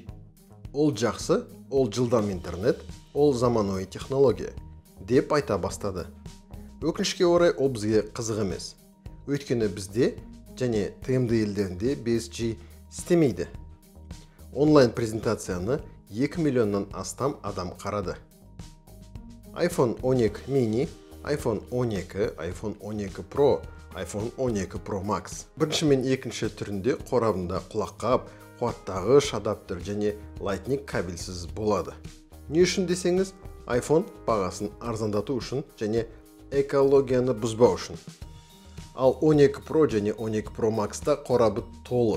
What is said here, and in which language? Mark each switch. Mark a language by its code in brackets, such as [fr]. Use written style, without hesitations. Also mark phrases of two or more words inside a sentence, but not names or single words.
[kk] Ол жақсы, ол жылдам интернет, ол заманауи технология деп айта бастады. Өкінішке орай ол бізге қызық емес. Өйткені бізде және TMD елдерінде 5G істемейді. Онлайн презентацияны 2 миллионнан астам адам қарады. iPhone 12 mini, iPhone 12, iPhone 12 Pro, iPhone 12 Pro Max. Бірінші мен екінші түрінде қорабында құлаққап, қуаттағыш адаптер және Lightning кабельсіз болады. Не үшін десеңіз, iPhone бағасын арзандату үшін және экологияны бұзбау үшін. Ал 12 Pro және 12 Pro Max-та қорабы толы.